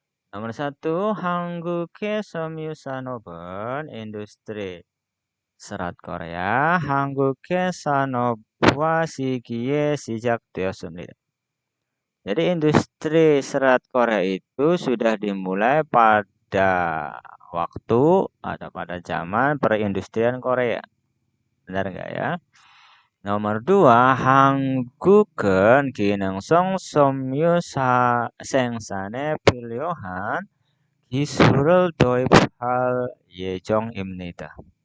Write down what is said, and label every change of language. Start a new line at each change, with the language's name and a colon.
Indonesian: Nomor 1,
Korean: 한국의 섬유 산업은
Indonesian: industri serat Korea
Korean: 한국의 산업화 시기에 시작되었습니다.
Indonesian: Jadi industri serat Korea itu sudah dimulai pada waktu atau pada zaman perindustrian Korea. Benar enggak ya? Nomor 2,
Korean: 한국은 기능성 섬유 생산에 필요한 기술을 도입할 예정입니다.